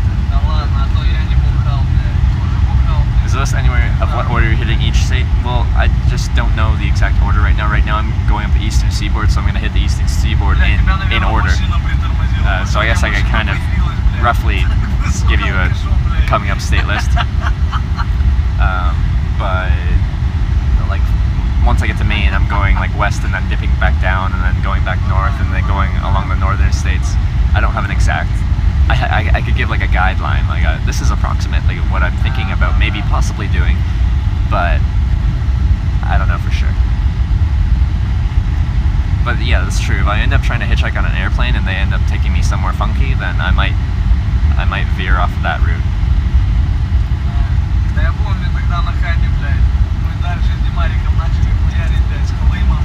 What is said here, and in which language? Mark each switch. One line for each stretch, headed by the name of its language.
Russian: Да ладно, а то я не бухал, блядь. Уже бухал, блядь.
English: Is this anywhere of what order you're hitting each state? Well, I just don't know the exact order right now. Right now I'm going up the eastern seaboard, so I'm going to hit the eastern seaboard
Russian: Блядь, тебя,
English: in
Russian: наверное,
English: order.
Russian: машина притормозила.
English: So I guess I could kind of roughly give you a coming up state list. But like once I get to Maine, I'm going like west and then dipping back down and then going back north and then going along the northern states. I don't have an exact. I could give like a guideline, like this is approximately what I'm thinking about maybe possibly doing, but I don't know for sure. But yeah, that's true. If I end up trying to hitchhike on an airplane and they end up taking me somewhere funky, then I might veer off of that route.
Russian: Да я помню, тогда на Хане, блядь, мы дальше с Димариком начали хуярить, блядь, с Колымом.